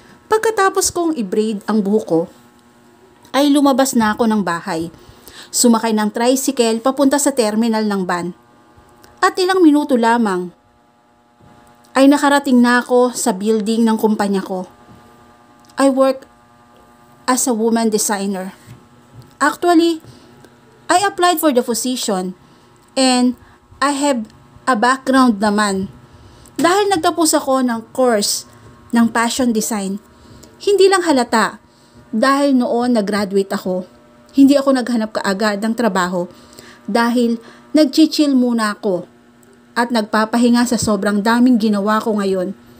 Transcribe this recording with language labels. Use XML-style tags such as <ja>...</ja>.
<tl>Pagkatapos kong i-braid ang buhok ko, ay lumabas na ako ng bahay. Sumakay ng tricycle papunta sa terminal ng van. At ilang minuto lamang ay nakarating na ako sa building ng kumpanya ko.</tl> <en>I work as a woman designer. Actually, I applied for the position and I have a background naman.</en> <tl>Dahil nagtapos ako ng course ng fashion design, hindi lang halata. Dahil noon nag-graduate ako, hindi ako naghanap kaagad ng trabaho dahil nag-chill muna ako at nagpapahinga sa sobrang daming ginawa ko ngayon.</tl>